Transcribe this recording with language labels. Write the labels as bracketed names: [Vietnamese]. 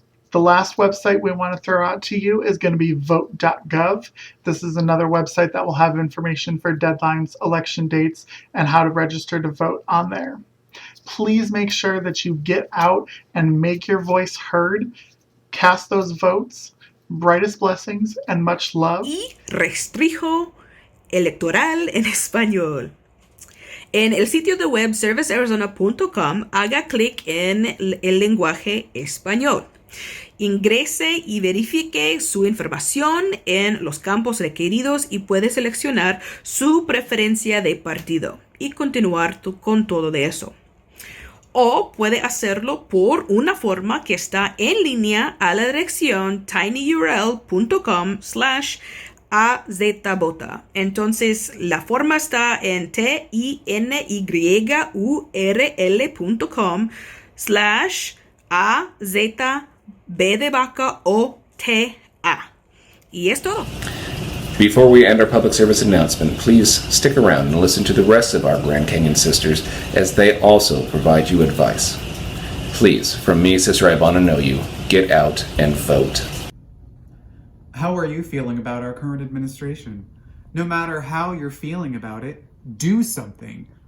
[English] The last website we want to throw out to you is going to be vote.gov. This is another website that will have information for deadlines, election dates, and how to register to vote on there. Please make sure that you get out and make your voice heard. Cast those votes. Brightest blessings and much love. [Spanish] Y restrijo electoral en español. En el sitio de web servicearizona.com haga clic en el lenguaje español. Ingrese y verifique su información en los campos requeridos y puede seleccionar su preferencia de partido y continuar con todo de eso. O puede hacerlo por una forma que está en línea a la dirección tinyurl.com/azvota. Entonces, la forma está en tinyurl.com/AZB de vaca OTA. Y es todo. [English] Before we end our public service announcement, please stick around and listen to the rest of our Grand Canyon sisters as they also provide you advice. Please, from me, Sister Ivana Know You, get out and vote. How are you feeling about our current administration? No matter how you're feeling about it, do something.